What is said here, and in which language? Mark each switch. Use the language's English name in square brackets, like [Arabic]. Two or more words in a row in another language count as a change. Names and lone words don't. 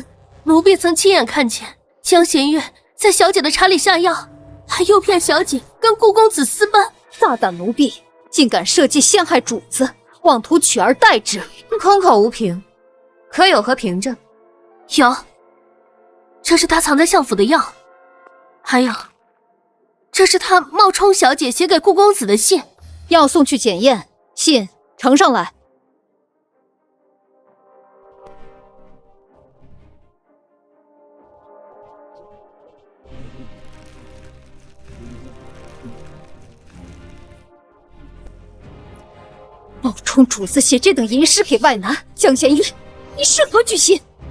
[Chinese] 奴婢曾親眼看見江弦月在小姐的茶裡下藥，還誘騙小姐跟顧公子私奔。大膽奴婢，竟敢設計陷害主子，妄圖取而代之，空口無憑，可有何憑證？有，這是他藏在相府的藥，還有，這是他冒充小姐寫給顧公子的信，要送去檢驗，信呈上來。冒充主子写这等淫诗給外男，江弦月，你是何居心？